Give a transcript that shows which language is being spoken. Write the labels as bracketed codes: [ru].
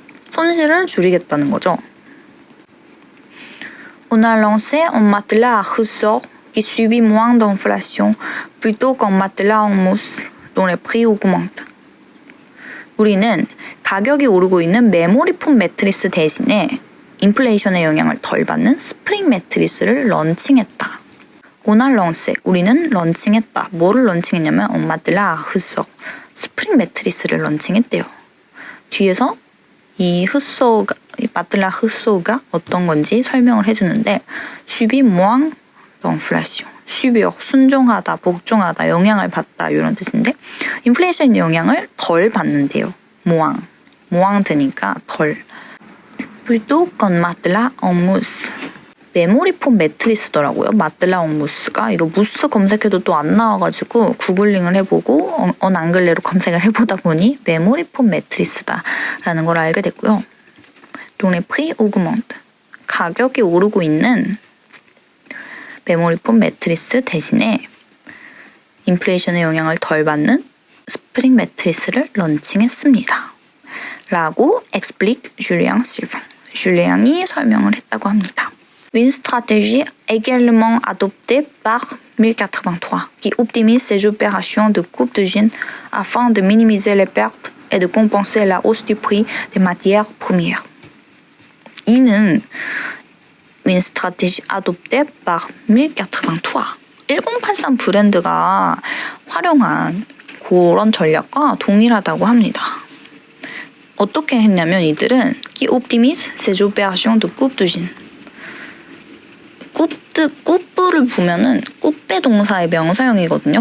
[ko] 손실을 줄이겠다는 거죠. [fr] On a lancé un matelas à ressort qui subit moins d'inflation plutôt qu'un matelas en mousse dont les prix augmentent. [ko] 우리는 가격이 오르고 있는 메모리 폼 매트리스 대신에 인플레이션의 영향을 덜 받는 스프링 매트리스를 런칭했다. 오날런세 우리는 런칭했다. 뭐를 런칭했냐면 엄마들라 흑석 스프링 매트리스를 런칭했대요. 뒤에서 이 마틀라 흑소가 어떤 건지 설명을 해주는데 수비 모앙 인플레이션 수비역 순종하다 복종하다 영향을 받다 이런 뜻인데 인플레이션의 영향을 덜 받는데요. 모앙 드니까 덜. [fr] plutôt qu'un matelas en mousse. [ko] 메모리 폼 매트리스더라고요. 마틀라 옹무스가. 이거 무스 검색해도 또 안 나와가지고 구글링을 해보고 앙글레로 검색을 해보다 보니 메모리 폼 매트리스다라는 걸 알게 됐고요. [fr] donc les prix augmentent. [ko] 가격이 오르고 있는 메모리 폼 매트리스 대신에 인플레이션의 영향을 덜 받는 스프링 매트리스를 런칭했습니다. 라고 [fr] explique Julien Sylvain. [ko] 줄리앙이 설명을 했다고 합니다. [fr] Une stratégie également adoptée par 1083 qui optimise ses opérations de coupe de jeans afin de minimiser les pertes et de compenser la hausse du prix des matières premières. [ko] 이는 [fr] une stratégie adoptée par 1083 1083 [ko] 브랜드가 활용한 그런 전략과 동일하다고 합니다. 어떻게 했냐면 이들은 [fr] qui optimise ses opérations de coupe de jeans [ko] 꾸뿌를 보면은 꾸빼 동사의 명사형이거든요.